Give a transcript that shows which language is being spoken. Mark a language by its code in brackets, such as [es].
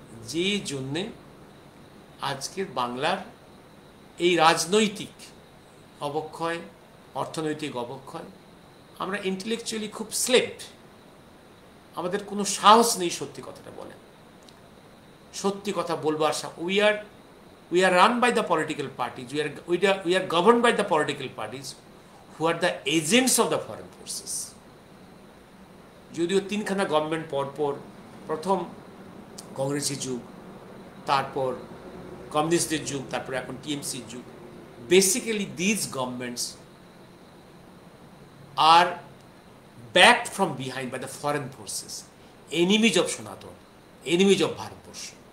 [bn] যেই জন্যে আজকের বাংলার এই রাজনৈতিক অবক্ষয়, অর্থনৈতিক অবক্ষয়, আমরা ইন্টেলেকচুয়ালি খুব স্লেভ, আমাদের কোনো সাহস নেই সত্যি কথাটা বলেন, সত্যি কথা বলবার। [en] we are run by the political parties, we are governed by the political parties who are the agents of the foreign forces. [bn] যদিও তিনখানা গভর্নমেন্ট পরপর, প্রথম কংগ্রেসের যুগ, তারপর কমিউনিস্টদের যুগ, তারপর এখন টিএমসির যুগ, [en] Basically these governments are backed from behind by the foreign forces, enemies of Sanatan, enemies of Bharatvarsha.